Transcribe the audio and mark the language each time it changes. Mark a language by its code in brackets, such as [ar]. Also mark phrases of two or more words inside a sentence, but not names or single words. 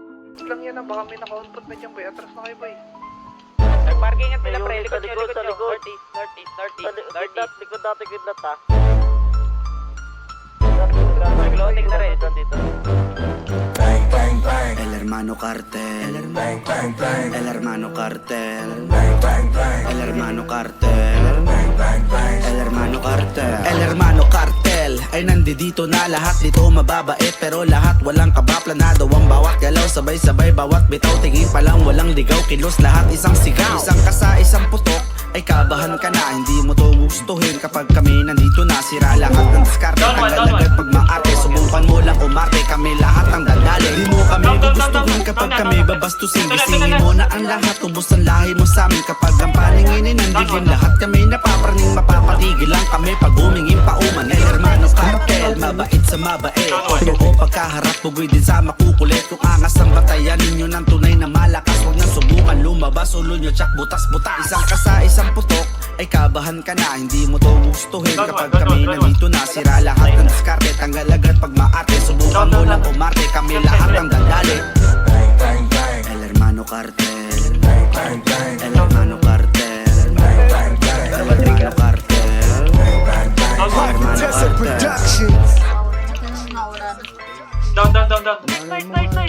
[tl] lang yan ah, baka may naka-output na dyan boy. Atras na kayo boy. Nag-parking at sila pre, likod nyo, likod, likod sa nyo. likod. Northeast. Likod natin kidlat ha. Nag-loading na rin. Dito. [en] Bang, bang, bang. El hermano cartel, Bang, bang, bang. el hermano cartel, Bang, bang, bang. el hermano cartel, Bang, bang, bang. [tl] el hermano cartel. El hermano cartel ay nandito na, lahat dito mababait pero lahat walang kabaplanado. Ang bawat galaw sabay-sabay, bawat bitaw tingin pa lang walang ligaw, kilos lahat isang sigaw. Isang kasa, isang putok ay kabahan ka na, hindi mo to gustuhin kapag kami nandito na. Sira lahat ng diskarte, tanggalagad pag maarte, subukan mo lang umarte, kami lahat ang dadali. Di mo kami gugustuhin kapag kami babastusin, gisingin mo na ang lahat, ubos ang lahi mo sa amin. Kapag ang paninginin nandilim, lahat kami napapraning, mapapatigil lang kami pag humingin pa uman. El hermano cartel, mabait sa mabait, totoo pagkaharap, bugoy din sa makukulit. Kung angas ang batayan ninyo ng tunay na malakas, huwag nang subukan lumabas, ulo nyo tsak butas-butas. Isang kasa, isang putok ay kabahan ka na, hindi mo to gustuhin kapag kami nandito na. Sira lahat ng diskarte, tanggal agad pag maarte, subukan mo lang umarte, kami lahat ang dadali. [en] Bang, bang, bang. El hermano cartel, Bang, bang, bang. el hermano cartel, Bang, bang, bang. el hermano cartel, Bang, bang, bang. el hermano cartel. Down. Nice, nice.